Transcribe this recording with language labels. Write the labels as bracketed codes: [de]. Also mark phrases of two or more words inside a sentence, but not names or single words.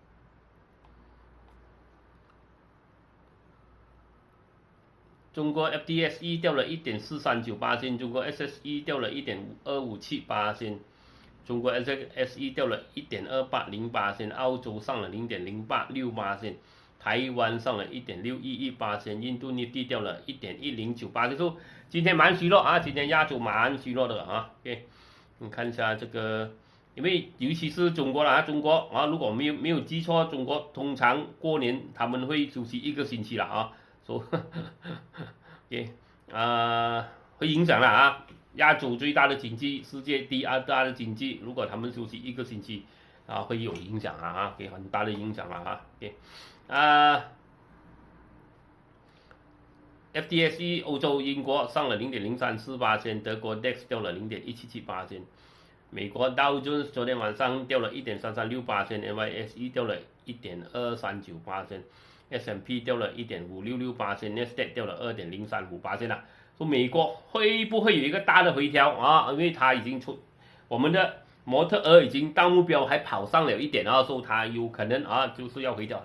[zh] 中國 FTSE 掉了1.439%，中國 SSE 掉了1.2578%，中國 SSE 掉了1.2808%，澳洲上了0.086%，台灣上了1.611%，印度尼西亞掉了1.1098%，所以今天蠻虛弱今天亞洲蠻虛弱的 OK，你看一下這個，因為尤其是中國中國如果沒有記錯，中國通常過年他們會休息1個星期了 OK， 會影響了亞洲最大的經濟，世界第2大的經濟，如果他們休息1個星期， 會有影響給很大的影響 FTSE 歐洲英國上了0.034%，德國 DAX 掉了0.177%，美國道瓊斯昨天晚上掉了1.3368%，NYSE 掉了1.2398%，S&P 掉了1.566%，Nasdaq 掉了2.035%啦。说美國會不會有一個大的回調因為它已經我們的模特兒已經到目標，還跑上了一點所以它有可能就是要回調。